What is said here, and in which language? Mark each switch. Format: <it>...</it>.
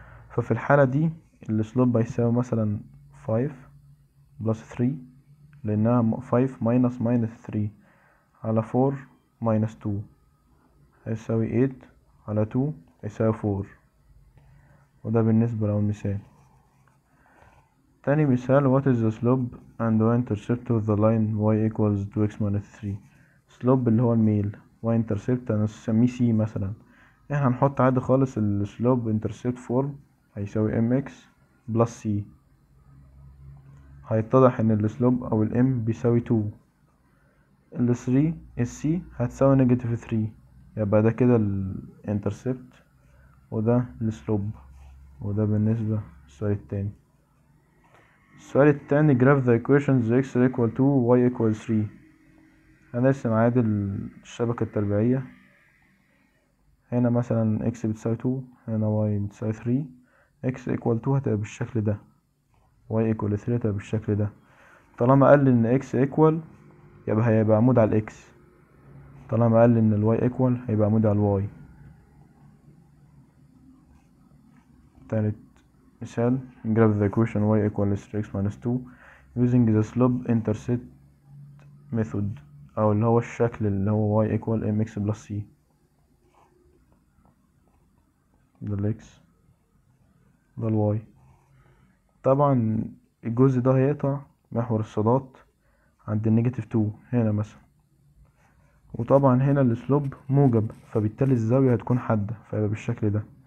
<ar>ففي الحالة دي السلوب هيساوي مثلا 5 بلس 3، لأنها 5 ماينس 3 على 4 ماينس 2 هيساوي 8 على 2 هيساوي 4. وده بالنسبة لأول مثال. تاني مثال</ar> <en>what is the slope and y intercept of the line y equals to x minus 3؟ slope</en> <ar>اللي هو الميل،</ar> <en>y intercept</en> <ar>هنسميه c مثلا. احنا هنحط عادي خالص السلوب intercept form هيساوي mx plus c. هيتضح ان السلوب او الام بيساوي 2. ال 3 السي هتساوي نيجاتيف 3، يبقى ده كده الانترسبت وده السلوب. وده بالنسبة للسؤال التاني. السؤال التاني</ar> <en>graph the equations x equal 2 y equal 3.</en> <ar>هنرسم عادي الشبكة التربيعية. هنا مثلا x بتساوي 2، هنا y بتساوي 3، x equal 2 هتبقى بالشكل ده، y equal 3 هتبقى بالشكل ده. طالما قال لي ان x equal يبقى هيبقى عمود على x، طالما قال لي ان ال y equal هيبقى عمود على ال y. تالت مثال</ar> <en>graph the equation y equal 3x minus 2 using the slope intercept method،</en> <ar>او اللي هو الشكل اللي هو</ar> <en>y equal mx plus c.</en> <ar>ده ال x، ده ال y. طبعا الجزء ده هيقطع محور الصادات عند النيجاتيف 2 هنا مثلا، وطبعا هنا السلوب موجب، فبالتالي الزاوية هتكون حادة فيبقى بالشكل ده.</ar>